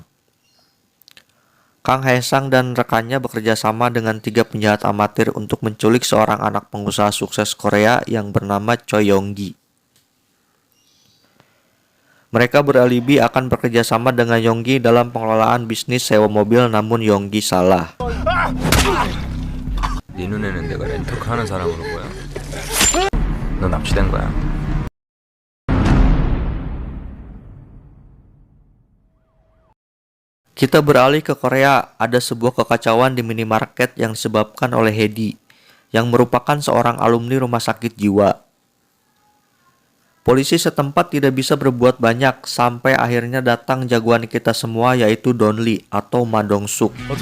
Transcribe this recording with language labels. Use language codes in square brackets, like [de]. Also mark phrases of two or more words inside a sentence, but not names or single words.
[id] Kang Hae-sang dan rekannya bekerja sama dengan 3 penjahat amatir untuk menculik seorang anak pengusaha sukses Korea yang bernama Choi Yong-gi. Mereka beralibi akan bekerja sama dengan Yong-gi dalam pengelolaan bisnis sewa mobil, namun Yong-gi salah. [ko] 네 눈에는 내가 렌터카 하는 사람으로 보여. 너 납치된 거야. [id] Kita beralih ke Korea. Ada sebuah kekacauan di minimarket yang disebabkan oleh Hedi, yang merupakan seorang alumni rumah sakit jiwa. Polisi setempat tidak bisa berbuat banyak sampai akhirnya datang jagoan kita semua, yaitu Don Lee atau Ma Dong-suk.